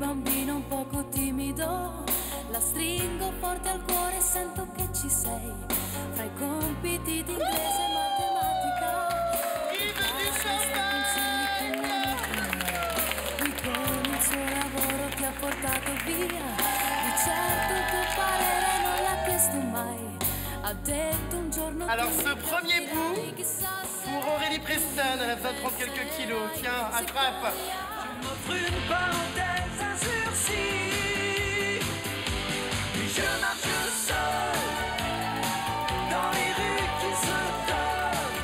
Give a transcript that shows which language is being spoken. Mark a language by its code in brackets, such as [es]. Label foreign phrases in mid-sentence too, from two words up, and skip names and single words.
[it] bambino un poco timido, la stringo forte al cuore e sento che ci sei, fra i compiti di inglese e matematica, lui con il suo lavoro ti ha portato via, di certo il tuo parere non l'ha chiesto mai, ha detto un giorno. [fr] Alors ce premier bout pour Aurélie Preston, elle a besoin de prendre quelques kilos. Tiens, attrape. Je m'offre une parenthèse, un sursis. Puis je marche seul dans les rues qui se donnent.